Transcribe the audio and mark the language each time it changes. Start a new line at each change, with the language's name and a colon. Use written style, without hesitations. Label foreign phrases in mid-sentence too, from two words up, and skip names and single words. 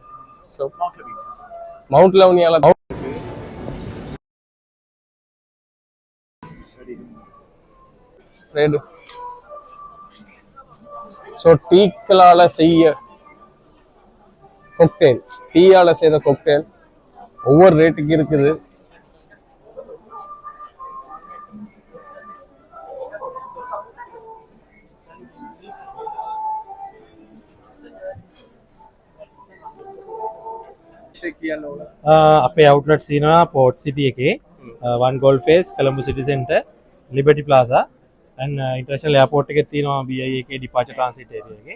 Tamil: மவுண்ட் லெவனியால ஸோ டீக்களால செய்ய கொக்டெயில், டீயால செய்த கொக்டெயில் ஒவ்வொரு ரேட்டுக்கு இருக்குது.
Sinhala: අපේ අවුට්ලට් තියෙනවා පෝට් සිටි එකේ වන් ගෝල් ෆේස් කොළඹ සිටි සෙන්ටර් ලිබර්ටි ප්ලාසා
English: and International Airport
Sinhala: එකේ තියෙනවා BI එකේ
English: departure transit area
Sinhala: එකේ.